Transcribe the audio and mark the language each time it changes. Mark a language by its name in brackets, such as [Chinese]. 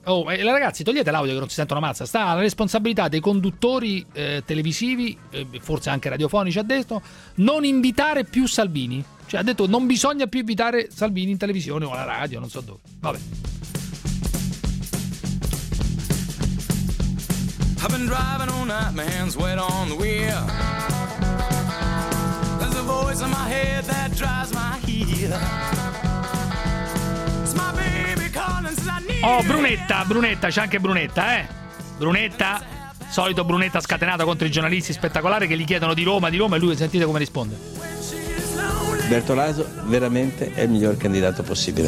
[Italian] Ragazzi, togliete l'audio che non si sente una mazza. Sta alla responsabilità dei conduttori televisivi, forse anche radiofonici, ha detto non invitare più Salvini. Cioè, ha detto non bisogna più invitare Salvini in televisione o alla radio, non so dove. Vabbè. [English] I've been driving all night, my hands wet on the wheel. There's a voice in my head that drives my heel. It's my baby calling, says I need you. [Italian] Oh, Brunetta, c'è anche Brunetta, Brunetta, solito Brunetta scatenata contro i giornalisti, spettacolare, che gli chiedono di Roma, e lui, sentite come risponde. Bertolaso veramente è il miglior candidato possibile.